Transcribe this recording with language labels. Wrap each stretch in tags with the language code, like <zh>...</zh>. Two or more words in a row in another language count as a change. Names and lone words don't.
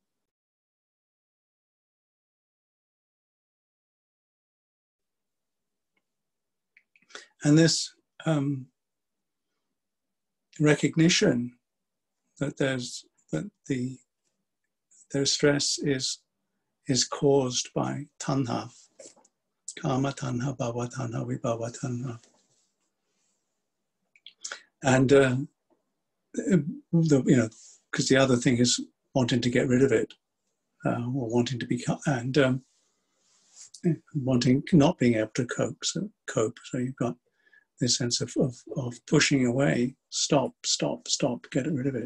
<en>And this recognition that their stress is caused by</en> <pi>tanha, kama tanha, bhava tanha, vibhava tanha,</pi> <en>and because the other thing is wanting to get rid of it, or wanting to become, and wanting not being able to cope. So you've got this sense of pushing away, stop, get rid of it.</en>